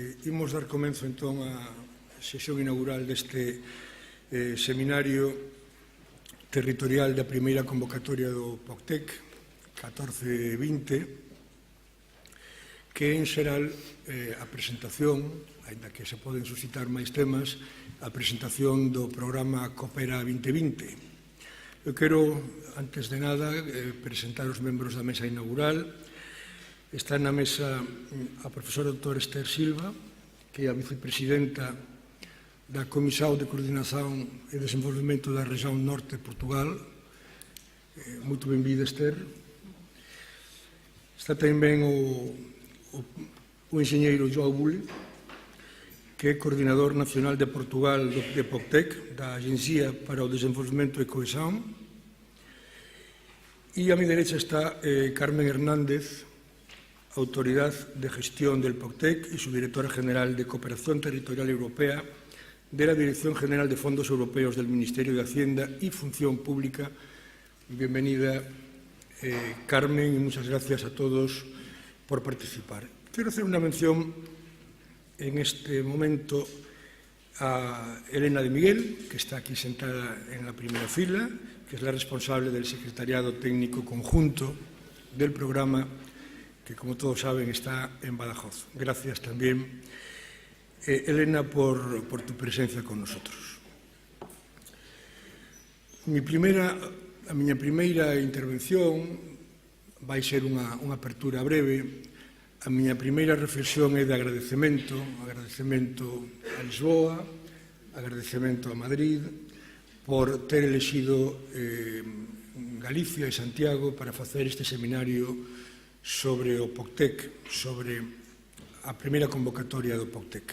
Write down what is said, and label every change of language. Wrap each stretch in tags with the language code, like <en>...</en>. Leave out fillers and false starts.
<gl>Imos dar comenzo entón á sesión inaugural deste seminario territorial da primeira convocatoria do POCTEC 14-20, que en xeral a presentación, aínda que se poden suscitar máis temas, a presentación do programa Coopera 2020. Eu quero, antes de nada, presentar os membros da mesa inaugural. Está na mesa a profesora doutora Esther Silva, que é a vicepresidenta da Comisión de Coordinación e Desenvolvemento da Rexión Norte de Portugal. Moito benvida, Esther. Está tamén o enxeñeiro Joao Bule, que é coordinador nacional de Portugal de POCTEC, da Agencia para o Desenvolvemento e Cohesión.</gl> <es>E a mi derecha está Carmen Hernández, Autoridad de Gestión del POCTEC y subdirectora general de Cooperación Territorial Europea de la Dirección General de Fondos Europeos del Ministerio de Hacienda y Función Pública. Bienvenida, Carmen, y muchas gracias a todos por participar. Quiero hacer una mención en este momento a Elena de Miguel, que está aquí sentada en la primera fila, que es la responsable del Secretariado Técnico Conjunto del programa, que como todos saben está en Badajoz. Gracias también, Elena, por tu presencia con nosotros.</es> <gl>A miña primeira intervención vai ser unha apertura breve. A miña primeira reflexión é de agradecemento a Lisboa, agradecemento a Madrid, por ter elexido Galicia e Santiago para facer este seminario sobre o POCTEC, sobre a primeira convocatoria do POCTEC.</gl>